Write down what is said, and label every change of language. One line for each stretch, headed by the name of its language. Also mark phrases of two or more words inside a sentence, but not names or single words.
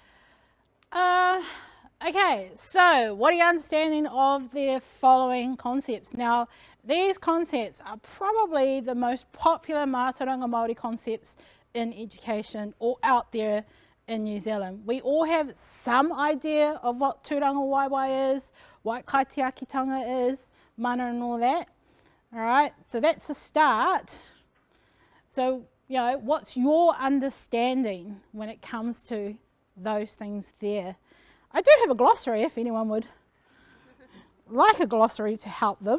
English: Okay, so what are your understanding of the following concepts? Now, these concepts are probably the most popular
Māori: Mātauranga Māori
English: concepts in education or out there in New Zealand. We all have some idea of what
Māori: tūranga waiwai
English: is, what kaitiakitanga is, mana and all that. All right, so that's a start. So, you know, what's your understanding when it comes to those things there? I do have a glossary if anyone would like a glossary to help them.